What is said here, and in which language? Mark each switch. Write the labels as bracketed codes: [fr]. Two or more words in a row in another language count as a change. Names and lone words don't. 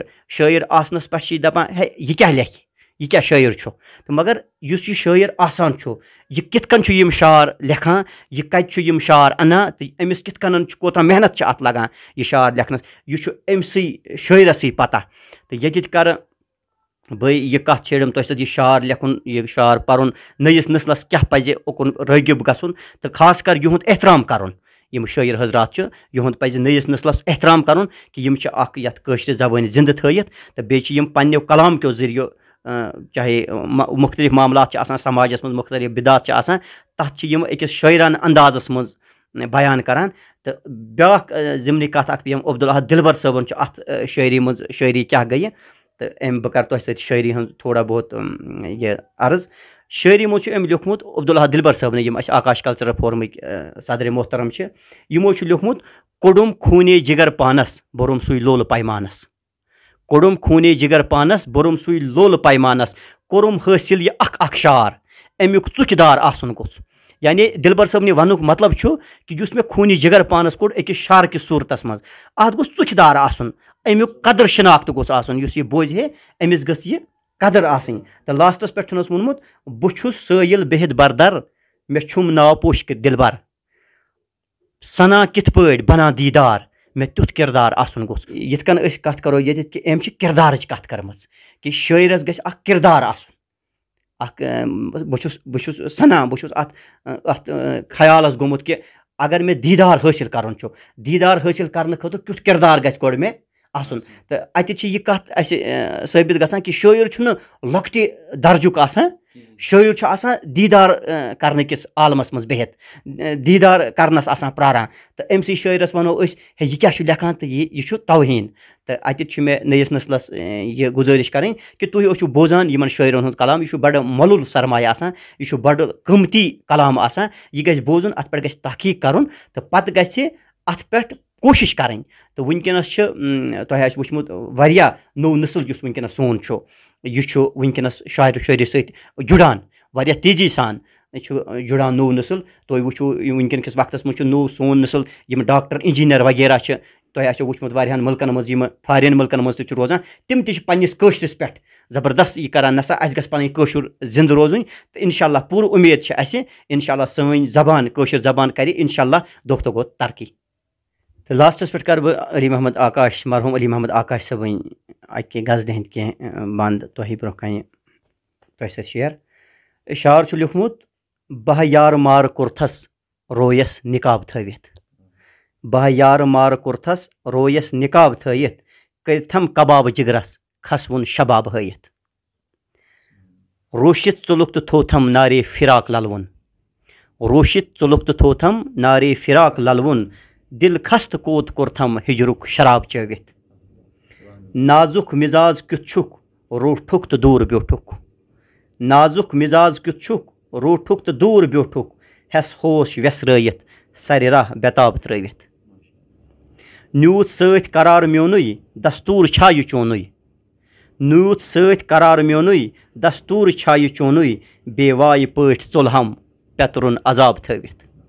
[ks] शायर आसनस पे दपान हे यह क्या लेख यह क्या शायर तो मगर यह शायर आसान यह कितकन यम शार लेखान यह कत यम शार अना तो अमिस कितकन कोता मेहनत अत लगान यह शार लेखनस यह अमसी शायरस पता तो ये कर बह यह कत छेड़म तुम सत यह शार लेखुन यह शार पर्न नयिस नस्लस क्या पज उकुन रगिब गसन तो खास कर युंद एहतराम करन यम शायर हजरात युंद पज नयिस नस्लस एहतराम करन कि यम यत कशर ज़बान जिंद थयित तो बेम पन्ने कलाम के जरिए चाहे मुख्तलिफ मामलात समाजस मज मुख्तलिफ बिदात तथ अकिस शायरान अंदाजस मज बयान करान तो ब्या ज़िमनी कत पीएम अब्दुल अहद दिलबर सबन अत शायरी मज शायरी क्या गई तो बह कर तुम सत शायरी हूँ थोड़ा बहुत यह अर्ज शायरी मज लिखमुत अब्दुल अहद दिलबर सबन यम आकाश कल्चरल फोरम सदर मोहतरम यमो लिखमुत कोडुम खूने जिगर पानस बोरुम सुई लोल पैमानस कोडुम खूने जिगर पानस बोरुम सुई लोल पैमानस कोरुम हासिल यह अख शार अमुक चुकदार आसन गोस यानी दिलबर सबन वनुक मतलब कि युस मे खूनी जिगर पानस कोड अकिस शार कि सूरतस मज अत गोस चुकदार आसन अमुक कदर शिनाख्त गोस आसन युस यह बोझ है अमिस गस यह कदर आसन तो लास्टस पे वोनमुत बुछुस साइल बेहद बरदर मे छुम नाव पोश के दिलबर सना कित पड़ बना दीदार मे तुथ किरदार आसन गोस यिथकन कत करो ये कि अम किरदार कत करमज कि शायरस गस अख किरदार आसन बहुत सना बहुत अत ख्यालस गोमुत कि अगर मे दीदार हासिल कर दीदार हासिल करने खुद क्युथ किरदार गस गोड़ मे आसन तो अत यह कत साबित गसान कि शायर लॉकटे दर्जुक आसान शायर आसान दीदार करने किस आलमस मज बेहत दीदार करनस आसान प्रारान तो अमसी शायरस वनो हे यह क्या लेखान तो यह तौहीन तो अत मे नयिस नस्लस यह गुजारिश करें कि तुम ओसो बोजान यमन शायरन हुंद कलाम यह बड़ मलुल सरमाया आसान यह बड़ कीमती कलाम आसान यह गस बोजुन अत पे गस तहकीक करन तो पत गस अत पे कोशिश करें तो वनकस तुम वुचमुत वारिया नो नस्ल युस वनकस सोन यह वनकस शायर शायरी सत जुड़ान वारिया तेजी सान जुड़ान नो नस्ल तुम वो वनकस वक्तस मज नो सोन नस्ल यम डॉक्टर इंजीनियर वगैरह तुम वुचमुत वारियान मुल्कन मज फॉरेन मुल्कन मज रोजान तिम पन्निस कशरस पे ज़बरदस्त यह करान नसा अस गस पन कशुर जिंद रोजुन तो इंशाल्लाह पूर उम्मीद इंशाल्लाह सैन जबान कशर जबान कर इंशाल्लाह दोह तो गो तरक्की तो लास्टस पे कर अली मोहम्मद आकाश मरहूम अली मोहम्मद आकाश सबन अके गजल हंद कह बंद तुह ब्रोह कन तुह सत शेयर शार लिखमुत बह यार मार कुर्थस रोयस निकाब थवित बह यार मार कुर्थस रोयस निकाब थवित करथम कबाब जिगरस खसवुन शबाब हयित रोशित चुलुक तो थोथम नारे फिराक ललवुन रोशित चुलुक तो थोथम नारे फिराक ललवुन दिल खस्त कोत कुर्थम हिजरुक शराब चवित नाजुक मिजाज क्युछुक रोठुक तो दूर ब्योठुक नाजुक मिजाज क्युछुक रोठुक तो दूर ब्योठुक हेस होश व्यसरयित सर राह बेताब त्रवित न्यूत सत करार म्योनुई दस्तूर छा यह चोनुई न्यूत सत करार म्योनुई दस्तूर छा यह चोनुई बेवाय पठ चुलहम पेतरुन अजाब थवित